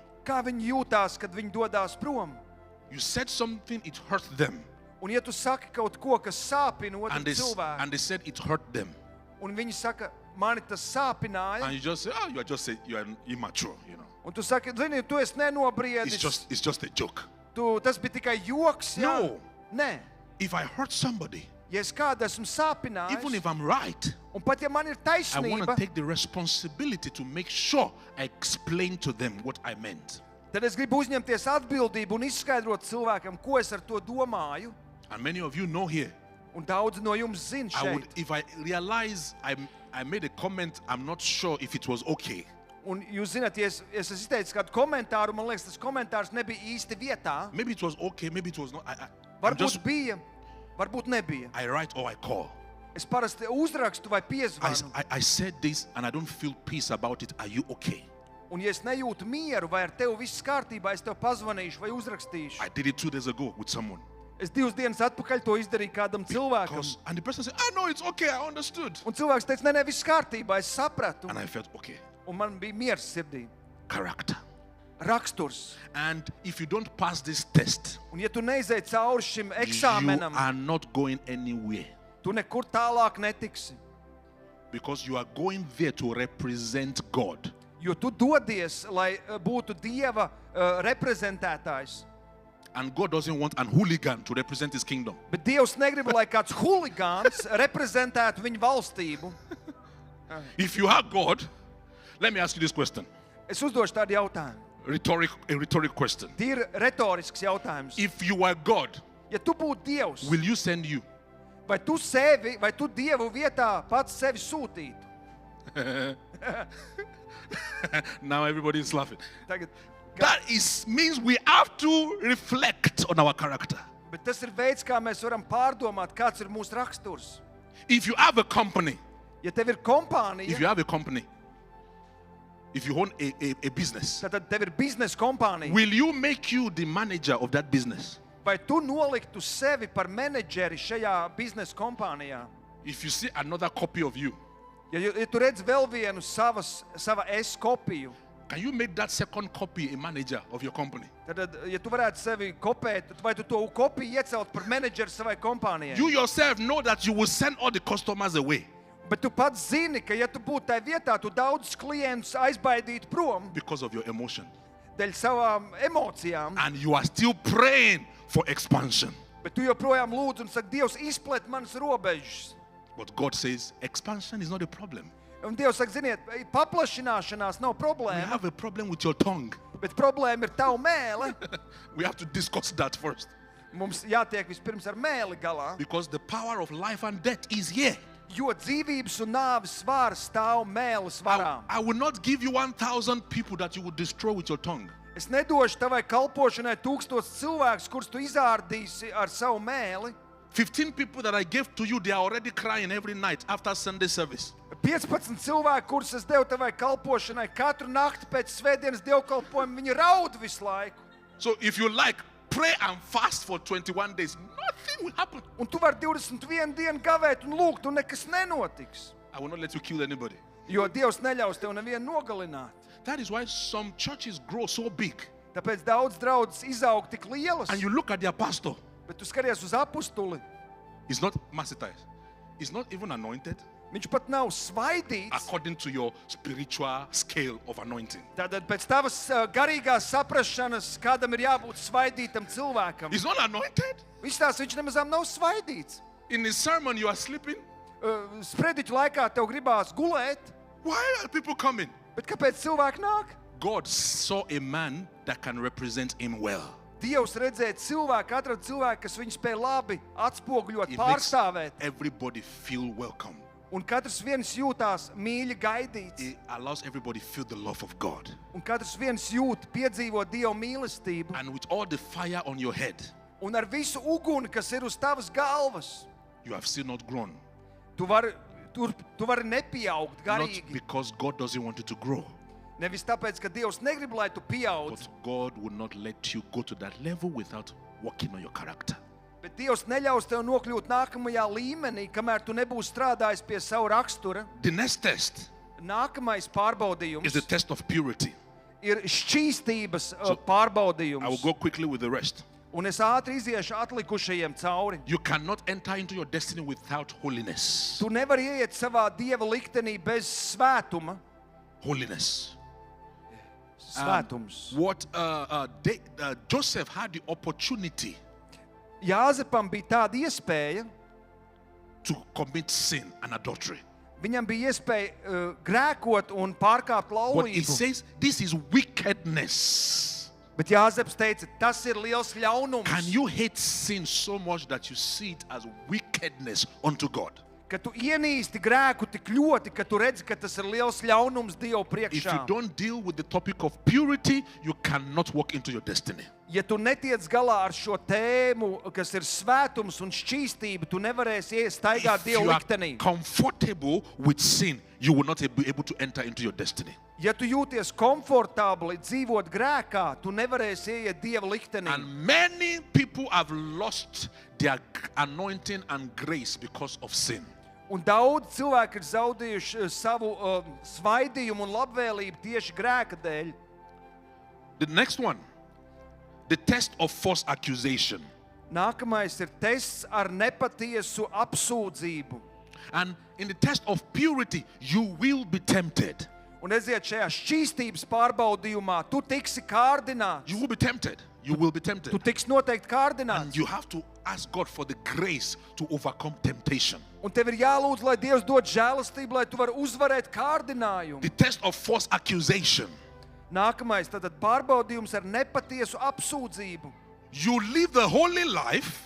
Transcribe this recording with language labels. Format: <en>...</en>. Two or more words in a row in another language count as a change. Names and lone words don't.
<lv>kā viņi jūtās, kad viņi dodās prom?</lv> <en>You said something, it hurt them.</en> <lv>Un ja tu saki kaut ko, kas sāpina otru</lv> <en>And</en> <lv>cilvēku,</lv> <en>they said it hurt them.</en> <lv>un viņi saka, mani tas sāpināja,</lv> <en>And you just say, oh, you are immature, you know.</en> <lv>un tu saki, zini, tu esi nenobriedis,</lv> <en>It's just a joke.</en> <lv>tas bija tikai joks, jā?</lv> <en>No.</en> <lv>Nē,</lv> <en>If I hurt somebody,</en> <lv>ja es kādu esmu</lv> <en>even</en> <lv>sāpinājis,</lv> <en>if I'm right,</en> <lv>un pat ja man ir</lv> <en>I want to</en> <lv>taisnība,</lv> <en>take the responsibility to make sure I explain to them what I meant.</en> <lv>tad es gribu uzņemties atbildību un izskaidrot cilvēkam, ko es ar to domāju.</lv> <en>And many of you know here,</en> <lv>Un daudzi no jums zina šeit.</lv> <en>if I realize I made a comment, I'm not sure if it was okay.</en> <lv>Un jūs zināt, ja es esmu izteicis kādu komentāru, man liekas, tas komentārs nebija īsti vietā.</lv> <en>Maybe it was okay, maybe it was not.</en> <lv>Varbūt bija, varbūt nebija.</lv> <en>I write or I call.</en> <lv>Es parasti uzrakstu vai piezvanu.</lv> <en>I said this and I don't feel peace about it. Are you okay?</en> <lv>Un ja es nejūtu mieru, vai ar tevi viss kārtībā, es tev pazvanīšu vai uzrakstīšu.</lv> <en>I did it 2 days ago with someone.</en> <lv>Es 2 dienas atpakaļ to izdarīju kādam cilvēkam.</lv> <en>And the person said, oh no, it's okay, I understood.</en> <lv>Un cilvēks teica, nē, viss kārtībā, es sapratu.</lv> <en>And I felt okay.</en> <lv>Un man bija miers sirdī.</lv> <en>Character.</en> <lv>raksturs.</lv> <en>And if you don't pass this test,</en> <lv>Un ja tu neizēji cauri šim</lv> <en>you</en> <lv>eksāmenam,</lv> <en>are not going anywhere.</en> <lv>tu nekur tālāk netiksi.</lv> <en>Because you are going there to represent God.</en> <lv>Jo tu dodies, lai būtu Dieva reprezentētājs.</lv> <en>And God doesn't want an hooligan to represent his kingdom.</en> <lv>Bet Dievs negrib, lai kāds huligāns reprezentētu viņu valstību.</lv> <en>If you are God, let me ask you this question.</en> <lv>Es uzdošu tādu jautājumu.</lv> <en>A rhetoric question.</en> <lv>Tīri retorisks jautājums.</lv> <en>If you are God,</en> <lv>Ja tu būtu Dievs,</lv> <en>will you send you?</en> <lv>vai tu Dievu vietā pats sevi sūtītu?</lv> <en>Now everybody is laughing.</en> <lv>Tagad,</lv> <en>That means we have to reflect on our character.</en> <lv>bet tas ir veids, kā mēs varam pārdomāt, kāds ir mūsu raksturs.</lv> <en>If you have a company,</en> <lv>Ja tev ir kompānija,</lv> <en>if you have a company, if you own a business,</en> <lv>tad tev ir biznesa kompānija,</lv> <en>will you make you the manager of that business?</en> <lv>vai tu noliktu sevi par menedžeri šajā biznesa kompānijā?</lv> <en>If you see another copy of you,</en> <lv>Ja tu redz vēl vienu sava es kopiju,</lv> <en>can you make that second copy a manager of your company?</en> <lv>tad, ja tu varētu sevi kopēt, vai tu to kopiju iecelt par menedžeri savai kompānijai?</lv> <en>You yourself know that you will send all the customers away</en> <lv>Bet tu pats zini, ka ja tu būtu tajā vietā, tu daudzus klientus aizbaidītu prom</lv> <en>because of your emotion.</en> <lv>dēļ savām emocijām,</lv> <en>And you are still praying for expansion.</en> <lv>bet tu joprojām lūdz un saki, Dievs, izplet manas robežas.</lv> <en>But God says expansion is not a problem.</en> <lv>Un Dievs saka, ziniet, paplašināšanās nav</lv> <en>We</en> <lv>problēma,</lv> <en>have a problem with your tongue.</en> <lv>bet problēma ir tava mēle.</lv> <en>We have to discuss that first.</en> <lv>Mums jātiek vispirms ar mēli galā,</lv> <en>Because the power of life and death is here.</en> <lv>jo dzīvības un nāves svārs stāv mēles varā.</lv> <en>I will not give you 1,000 people that you will destroy with your tongue.</en> <lv>Es nedošu tavai kalpošanai 1000 cilvēkus, kurus tu izārdīsi ar savu mēli.</lv> <en>15 people that I gave to you, they are already crying every night after Sunday service.</en> <lv>15 cilvēki, kurus es devu tavai kalpošanai, katru nakti pēc svētdienas dievkalpojuma, viņi raud visu laiku.</lv> <en>So if you like, pray and fast for 21 days. Nothing will happen.</en> <lv>Un tu vari 21 dienu gavēt un lūgt, un nekas nenotiks.</lv> <en>I will not let you kill anybody.</en> <lv>Jo Dievs neļaus tev nevienu nogalināt.</lv> <en>That is why some churches grow so big.</en> <lv>Tāpēc daudz draudzes izaug tik lielas.</lv> <en>And you look at their pastor.</en> <lv>Bet tu skaties uz apustuli,</lv> <en>He's not massitized. He's not even anointed</en> <lv>viņš pat nav svaidīts.</lv> <en>according to your spiritual scale of anointing.</en> <lv>Tātad pēc tavas garīgās saprašanas, kādam ir jābūt svaidītam cilvēkam.</lv> <en>He's not anointed.</en> <lv>Viņš nemazām nav svaidīts.</lv> <en>In his sermon, you are sleeping.</en> <lv>Sprediķu laikā tev gribās gulēt,</lv> <en>Why are people coming?</en> <lv>bet kāpēc cilvēki nāk?</lv> <en>God saw a man that can represent him well.</en> <lv>Dievs redzēja cilvēku, atrada cilvēku, kas viņu spēja labi atspoguļot,</lv> <en>It makes</en> <lv>pārstāvēt.</lv> <en>everybody feel welcome.</en> <lv>Un katrs viens jūtās mīļi gaidīts.</lv> <en>It allows everybody feel the love of God.</en> <lv>Un katrs viens jūt, piedzīvo Dieva mīlestību.</lv> <en>And with all the fire on your head,</en> <lv>Un ar visu uguni, kas ir uz tavas galvas,</lv> <en>you have still not grown.</en> <lv>tu vari nepieaugt</lv> <en>Not</en> <lv>garīgi.</lv> <en>because God doesn't want you to grow,</en> <lv>Nevis tāpēc, ka Dievs negrib, lai tu pieaudz,</lv> <en>but God will not let you go to that level without working on your character.</en> <lv>bet Dievs neļaus tev nokļūt nākamajā līmenī, kamēr tu nebūsi strādājis pie savu rakstura.</lv> <en>The next test</en> <lv>Nākamais pārbaudījums</lv> <en>is the test of purity.</en> <lv>ir šķīstības</lv> <en>I will</en> <lv>pārbaudījums.</lv> <en>go quickly with the rest.</en> <lv>Un es ātri iziešu atlikušajiem cauri.</lv> <en>You cannot enter into your destiny without holiness.</en> <lv>Tu nevari ieiet savā Dieva liktenī bez svētuma.</lv> <en>Holiness.</en> <lv>Svētums.</lv> <en>What Joseph had the opportunity</en> <lv>Jāzepam bija tāda iespēja,</lv> <en>to commit sin and adultery.</en> <lv>viņam bija iespēja grēkot un pārkāpt</lv> <en>But it</en> <lv>laulību.</lv> <en>says this is wickedness.</en> <lv>Bet Jāzeps teica, tas ir liels ļaunums,</lv> <en>Can you hate sin so much that you see it as wickedness unto God?</en> <lv>ka tu ienīsti grēku tik ļoti, ka tu redzi, ka tas ir liels ļaunums Dievu</lv> <en>If you</en> <lv>priekšā.</lv> <en>don't deal with the topic of purity, you cannot walk into your destiny.</en> <lv>Ja tu netiec galā ar šo tēmu, kas ir svētums un šķīstība, tu nevarēsi staigāt</lv> <en>If</en> <lv>Dievu</lv> <en>you are</en> <lv>liktenī.</lv> <en>comfortable with sin, you will not be able to enter into your destiny.</en> <lv>Ja tu jūties komfortabli dzīvot grēkā, tu nevarēsi ieiet Dieva liktenī.</lv> <en>And many people have lost their anointing and grace because of sin.</en> <lv>Un daudz cilvēki ir zaudējuši savu svaidījumu un labvēlību tieši grēka dēļ.</lv> <en>The next one, the test of false accusation.</en> <lv>Nākamais ir tests ar nepatiesu apsūdzību.</lv> <en>And in the test of purity, you will be tempted.</en> <lv>Un redziet, šajā šķīstības pārbaudījumā tu tiksi kārdināts.</lv> <en>You will be tempted. You will be tempted.</en> <lv>Tu tiksi noteikti</lv> <en>And</en> <lv>kārdināts.</lv> <en>you have to ask God for the grace to overcome temptation.</en> <lv>Un tev ir jālūdz, lai Dievs dod žēlastību, lai tu vari uzvarēt kārdinājumu.</lv> <en>The test of false accusation.</en> <lv>Nākamais, tātad pārbaudījums ar nepatiesu apsūdzību.</lv> <en>You live the holy life.</en>